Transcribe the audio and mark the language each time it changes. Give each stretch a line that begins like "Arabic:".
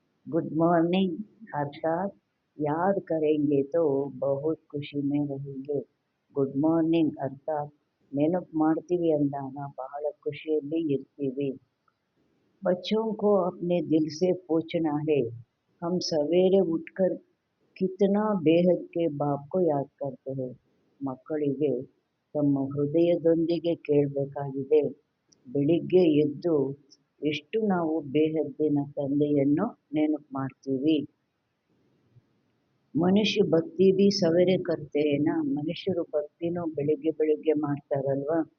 Hindi: Good morning अर्थात याद करेंगे तो बहुत ಖುಷಿ में रहेंगे.
Kannada: ಗುಡ್ ಮಾರ್ನಿಂಗ್ ಅರ್ಥಾತ್ ನೆನಪು ಮಾಡ್ತೀವಿ ಅಂದಾಗ ಬಹಳ ಖುಷಿಯಲ್ಲಿ ಇರ್ತೀವಿ.
Hindi: बच्चों को अपने दिल से पूछना है, हम सवेरे उठकर कितना बेहद के बाप को याद करते हैं.
Kannada: ಮಕ್ಕಳಿಗೆ ತಮ್ಮ ಹೃದಯದೊಂದಿಗೆ ಕೇಳಬೇಕಾಗಿದೆ, ಬೆಳಿಗ್ಗೆ ಎದ್ದು ಎಷ್ಟು ನಾವು ಬೇಹದ್ದಿನ ತಂದೆಯನ್ನು ನೆನಪು ಮಾಡ್ತೀವಿ.
Hindi: ಮನುಷ್ಯ ಭಕ್ತಿ ಬಿ ಸವೇರೆ ಕರ್ತೇನಾ.
Kannada: ಮನುಷ್ಯರು ಭಕ್ತಿನೂ ಬೆಳಿಗ್ಗೆ ಬೆಳಿಗ್ಗೆ ಮಾಡ್ತಾರಲ್ವಾ.